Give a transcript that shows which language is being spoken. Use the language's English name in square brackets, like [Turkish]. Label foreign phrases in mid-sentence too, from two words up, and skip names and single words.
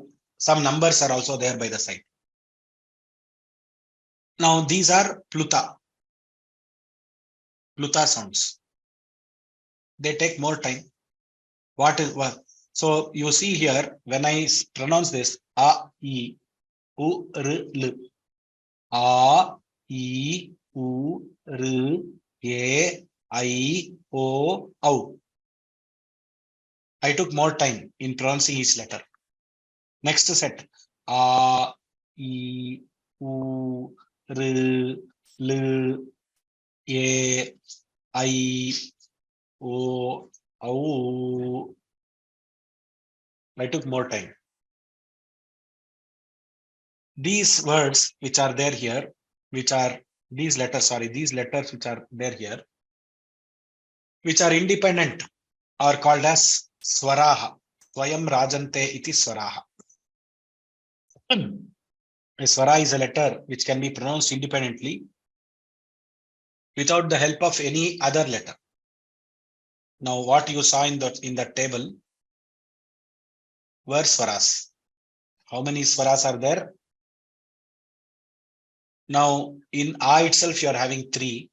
[English] Some numbers are also there by the side. Now these are Pluta sounds. They take more time. What is what? So you see here, when I pronounce this, A, I, U, R, L. A, E, U, R, A, I, O, Au. I took more time in pronouncing each letter. Next set. A, E, U, R, L, A, I, O, Au. I took more time. These words which are there here, which are these letters which are there here, which are independent, are called as swaraha. [Sanskrit] स्वयं राजन्ते इति स्वराः. [English] A swara is a letter which can be pronounced independently without the help of any other letter. Now, what you saw in the table were swaras. How many swaras are there? Now, in A itself, you are having 3.